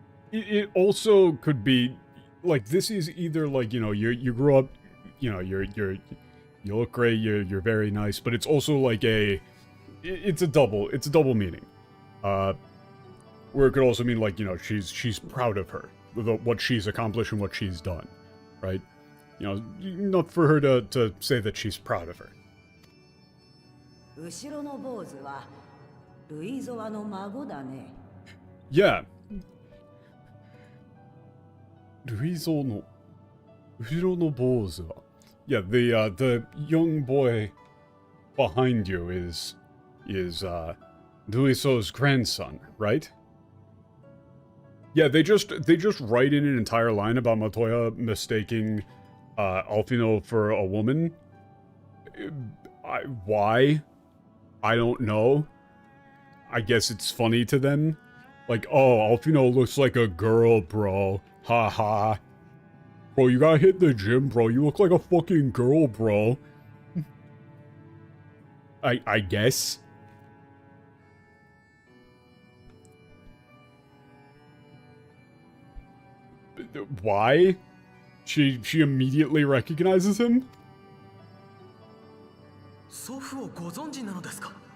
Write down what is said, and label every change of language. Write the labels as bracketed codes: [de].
[en] It also could be, like, this is either, like, you know, you grew up, you know, you look great, you're very nice, but it's also like it's a double meaning. Where it could also mean, like, you know, she's proud of her, what she's accomplished and what she's done, right? You know, not for her to say that she's proud of her. [ja] 後ろの坊主はルイゾワの孫だね。 [en] Yeah. ルイゾの後ろの坊主は Yeah, the young boy behind you is Luiso's grandson, right? Yeah, they just write in an entire line about Matoya mistaking Alphinaud for a woman. Why? I don't know. I guess it's funny to them. Like, oh, Alphinaud looks like a girl, bro. Ha ha. Bro, you gotta hit the gym, bro. You look like a fucking girl, bro. I guess. Why? She immediately recognizes him? [ja] 祖父をご存知なのですか?